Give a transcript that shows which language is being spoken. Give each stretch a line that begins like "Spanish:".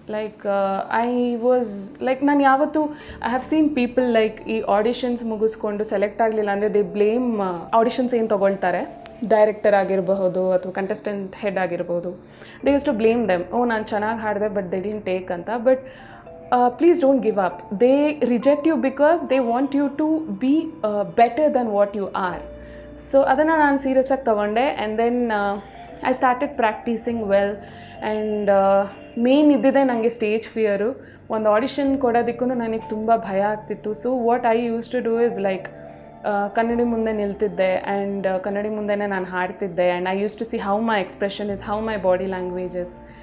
English: like I was like,
Kannada: ನಾನು ಯಾವತ್ತೂ
English: I have seen people like
Kannada: ಈ ಆಡಿಷನ್ಸ್ ಮುಗಿಸ್ಕೊಂಡು ಸೆಲೆಕ್ಟ್ ಆಗಲಿಲ್ಲ ಅಂದರೆ
English: they blame
Kannada: ಆಡಿಷನ್ಸ್ ಏನು ತೊಗೊಳ್ತಾರೆ, ಡೈರೆಕ್ಟರ್ ಆಗಿರಬಹುದು ಅಥವಾ ಕಂಟೆಸ್ಟೆಂಟ್ ಹೆಡ್ ಆಗಿರ್ಬೋದು.
English: they used to blame them,
Kannada: ಓ ನಾನು ಚೆನ್ನಾಗಿ ಹಾಡಿದೆ
English: But they didn't take ಅಂತ. But please don't give up. They reject you because they want you to be better than what you are. So
Kannada: ಅದನ್ನು ನಾನು serious ಆಗಿ ತೊಗೊಂಡೆ.
English: And then I started practicing well.
Kannada: And main ಇದ್ದಿದೆ ನನಗೆ stage fear. ಒಂದು audition ಕೊಡೋದಕ್ಕೂ ನನಗೆ ತುಂಬ ಭಯ ಆಗ್ತಿತ್ತು.
English: so what I used to do is like,
Kannada: ಕನ್ನಡಿ ಮುಂದೆ ನಿಲ್ತಿದ್ದೆ ಆ್ಯಂಡ್ ಕನ್ನಡಿ ಮುಂದೆನೇ ನಾನು ಹಾಡ್ತಿದ್ದೆ.
English: And I used to see how my expression is, how my body language is.